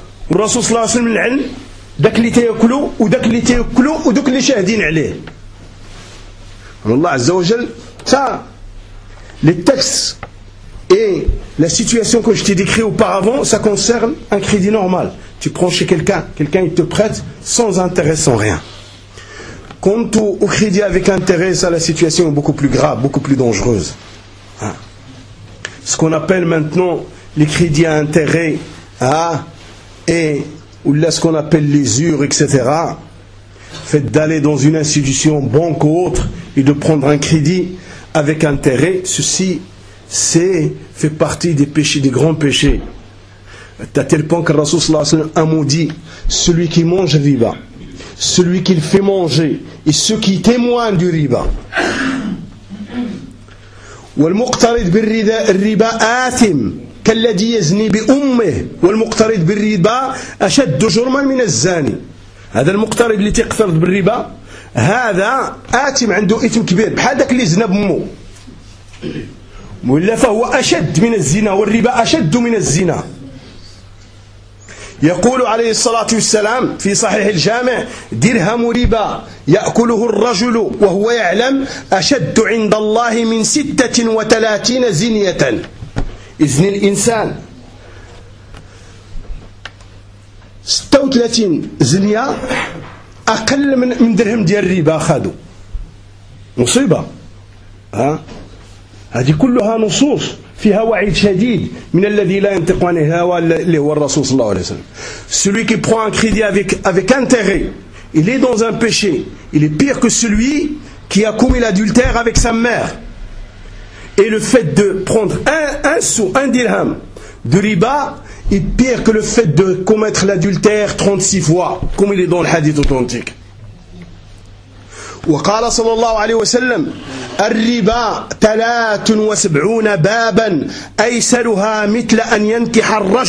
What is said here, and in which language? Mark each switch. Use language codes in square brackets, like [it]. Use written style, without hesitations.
[ar] والرسول صلى الله عليه وسلم لعن داك اللي تياكلو وداك اللي تياكلو ودوك اللي شاهدين عليه. الله عز وجل تا للتكس [fr] et la situation que je t'ai décrit auparavant, ça concerne un crédit normal. Tu prends chez quelqu'un il te prête sans intérêt, sans rien. Quand tu au crédit avec intérêt, ça la situation est beaucoup plus grave, beaucoup plus dangereuse. Ce qu'on appelle maintenant les crédits à intérêt, et ou là ce qu'on appelle les usures, etc. Fait d'aller dans une institution banque ou autre et de prendre un crédit avec intérêt, ceci c'est fait partie des péchés, des grands péchés. À tel point que Rasoul sallallahu alayhi wa sallam a maudit celui qui mange riba, celui qui le fait manger et ceux qui témoignent du riba. [ar] والمقترض بالربا آثم كالذي يزني بأمه والمقترض بالربا أشد جرما من الزاني. هذا المقترض اللي تقترض بالربا هذا آثم عنده إثم كبير بحال داك اللي زنى بأمه ولا فهو أشد من الزنا والربا أشد من الزنا. يقول عليه الصلاة والسلام في صحيح الجامع درهم ربا يأكله الرجل وهو يعلم أشد عند الله من 36 زنية. إذن الإنسان 36 زنية أقل من درهم ديال ربا خادو مصيبة. ها هذه كلها نصوص فيها وعيد شديد من الذي لا ينطق عن الهوى اللي هو الرسول صلى الله عليه وسلم. [fr] Celui qui prend un crédit avec intérêt, il est dans un péché, il est pire que celui qui a commis l'adultère avec sa mère. Et le fait de prendre un sou, un dirham de riba est pire que le fait de commettre l'adultère 36 fois, comme il est dans le hadith authentique. [ar] وقال صلى الله عليه وسلم الربا 73 بابا أيسرها مثل أن ينكح الرجل